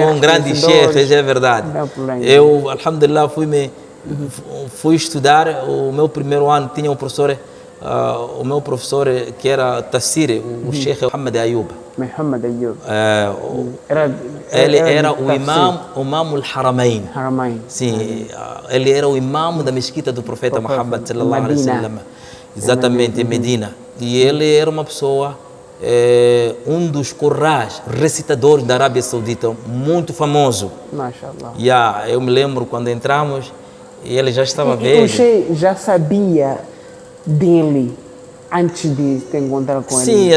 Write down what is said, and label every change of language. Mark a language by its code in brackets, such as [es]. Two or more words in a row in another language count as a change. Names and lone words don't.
[pt] Com grandes chefes, é verdade. Eu, alhamdulillah, fui estudar, o meu primeiro ano tinha um professor, o meu professor que era Tafsir, o Sheikh Muhammad Ayub. Muhammad Ayub. Ele era o [ar] إمام الحرمين. [pt] Sim, ele era o imam da mesquita do profeta Muhammad [ar] صلى الله عليه وسلم. [pt] Exatamente, em Medina. E ele era uma pessoa, um dos Qurrás, recitadores da Arábia Saudita, muito famoso. Mashallah. Eu me lembro quando entramos, e ele já estava velho. Você já sabia dele antes de te encontrar com ele?